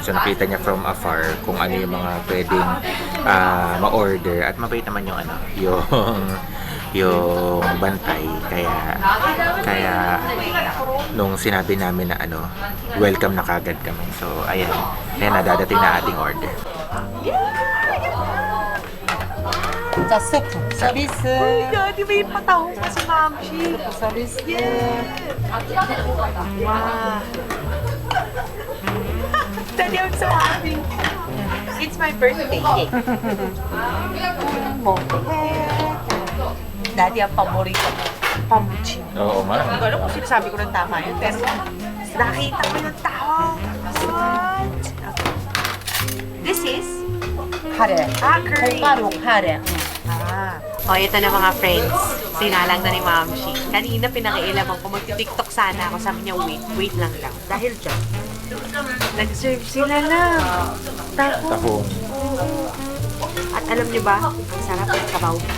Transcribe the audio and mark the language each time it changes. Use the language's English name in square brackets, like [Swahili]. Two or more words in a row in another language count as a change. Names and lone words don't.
[Filipino] So, nakita niya [English] from afar [Filipino] kung ano yung mga pwedeng ma-order. At mabait naman yung yung bantay. Kaya nung sinabi namin na welcome na kagad kami. So, ayan. Ayan, nadadating na ating order. [Korean] 자 세트 서비스 [Filipino] Daddy, may patahong pa si Mamshi. [Korean] 서비스 [English] Wow. Daddy, I'm so happy. It's my birthday. [Filipino] Daddy, ang paborito mo. pamuchi. Oo nga. Hindi ko alam kung sinasabi ko ng tama yun, pero nakita ko yung tao. [English] What? Okay. This is? [Korean] 카레. [English] Curry. [Korean] 콩가루 카레. [Filipino] O, ito na mga friends. Sinalang na ni Mamshi. Kanina pinakialaman ko, magti-tiktok sana ako. Sabi niya, wait lang daw. Dahil dyan, nag-serve sila na. Taho. Tahong. At alam niyo ba, ang sarap ng kabaw.